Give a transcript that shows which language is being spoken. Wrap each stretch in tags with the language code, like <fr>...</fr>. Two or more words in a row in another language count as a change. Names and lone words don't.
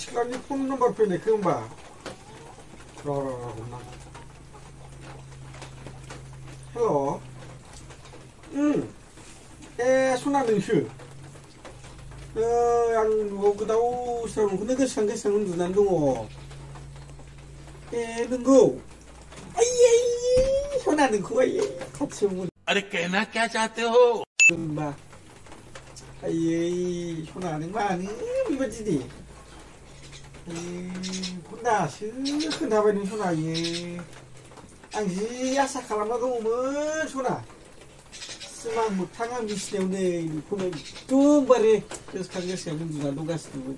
<brx>सनानि</brx> <en>phone number</en> <brx>फैनायखौ होमबा र' हमना हेल' सना नोंसो आं न'आव गोदाव सोरावखौनो गोसोखां उन्दुनानै दङ नंगौ आयै सना नोंखौ आयै खाथियाव</brx> <hi>अरे कहना क्या चाहते हो</hi> <brx>होनबा आयै सना नों मानो बेबायदि दासो खोन्थाबाय नों सना आयै आं जि आसा खालामना दङमोन सना सिमां मोगथां आं बिसिनायाव नै बेखौनो एकदमबारे गोसोखां उन्दुना दंगासिनो</brx>